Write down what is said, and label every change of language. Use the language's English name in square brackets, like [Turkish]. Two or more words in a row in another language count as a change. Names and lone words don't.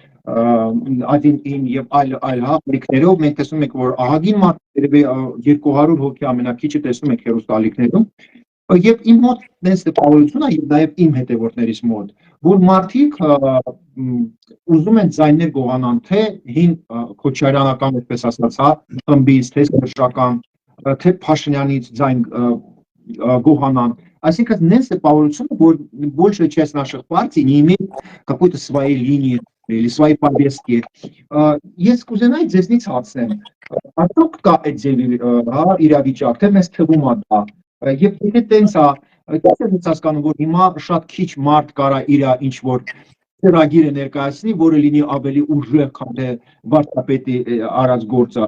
[Armenian] Ադին եւ այլ հաղորդներով մենք տեսնում ենք, որ ահագին մարդիկ 200 հոգի ամենակիչը տեսնում ենք հեռուստաալիքներում Եվ իմ մոտ նենց տպավորություն է եւ նաեւ իմ հետևորդներից մոտ, որ մարդիկ ուզում են ձայներ գողանան թե հին քոչարյանական, այսպես ասած, խմբից, թե սերժական, թե Փաշինյանից ձայն գողանան. Այսինքն նենց տպավորությունը, որ [Russian] больше часть наших партий не имеет какой-то своей линии или своей повестки. [Armenian] Ես կուզենայի ձեզնից հարցնեմ, արդյոք կա այդ ձևի իրավիճակ, թե մեզ թվում է դա Եվ եթե տենց է, ես հասկանում, որ հիմա շատ քիչ մարդ կարա իր ինչ-որ ծրագիր է ներկայացնի, որը լինի ավելի ուժեղ, քան թե վարչապետի արած գործը։